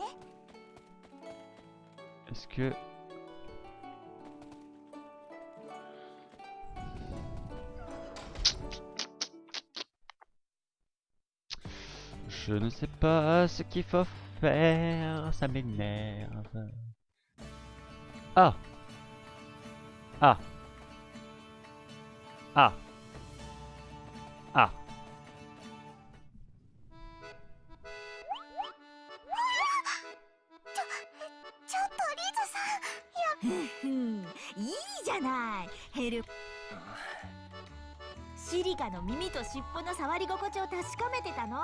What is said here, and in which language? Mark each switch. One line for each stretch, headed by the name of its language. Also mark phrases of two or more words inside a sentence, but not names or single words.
French: Est-ce que... Je ne sais pas ce qu'il faut faire, ça m'énerve. Ah! Ah! Ah! Ah!
Japanese: シリカの耳と尻尾の触り心地を確かめてたの。